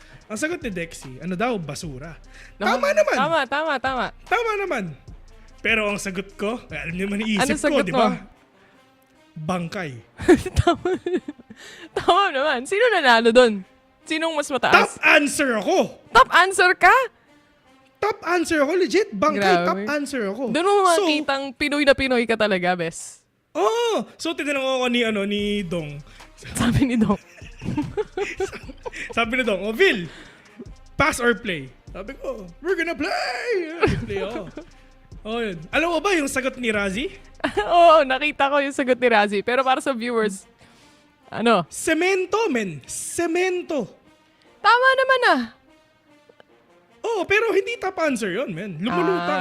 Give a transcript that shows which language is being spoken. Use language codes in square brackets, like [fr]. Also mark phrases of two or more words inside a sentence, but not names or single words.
[tl] Ang sagot ni Dexy, basura. No, Tama naman. Tama naman. Pero ang sagot ko, alam niyo man iisip Ano sagot ko, di ba? mo? Bangkay. Tama naman. Sino nanalo doon? Sinong mas mataas? [en] Top answer [tl] ako. [en] Top answer [tl] ka? [en] Top answer [tl] ako, legit. Bangkay, Grabe. [en] top answer [tl] ako. Doon mo makikitang Pinoy na Pinoy ka talaga, bes. So tinanong ako ni Dong. Sabi ni Dong. Sabi ni Dong, Vil, [en] pass or play? [tl] Sabi ko, [en] we're gonna play! [tl] Play ako. Yun. Alam mo ba yung sagot ni Razi? Oo, nakita ko yung sagot ni Razi. Pero para sa viewers, Semento, men. Semento. Tama naman Pero hindi [en] top answer [tl] yun, men. Lumulutang.